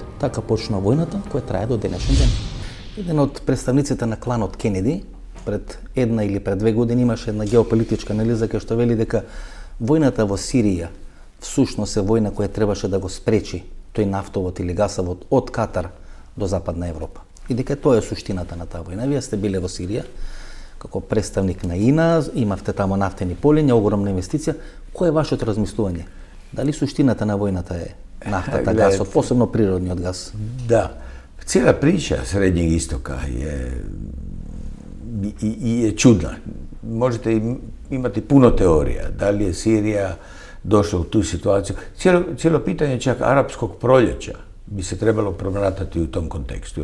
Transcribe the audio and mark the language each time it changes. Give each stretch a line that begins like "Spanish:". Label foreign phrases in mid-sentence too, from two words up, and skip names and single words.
Macedonian: Така почна војната која трае до денешен ден. Еден од представниците на кланот Кенеди пред една или пред 2 години имаше една геополитичка анализа кај што вели дека војната во Сирија всушност е војна која требаше да го спречи тој нафтовод или гасовод од Катар до Западна Европа. И дека тоа е суштината на таа војна. Вие сте биле во Сирија како представник на ИНА, имавте таму нафтени полиња, огромна инвестиција. Кој е вашето размислување? Дали суштината на војната е нафтата, гасот, посебно природниот газ?
Croatian: Da, cijela priča Srednjeg istoka je čudna. Možete imati puno teorija. Da li je Sirija došla u tu situaciju? Cijelo pitanje čak arapskog proljeća bi se trebalo promatrati u tom kontekstu.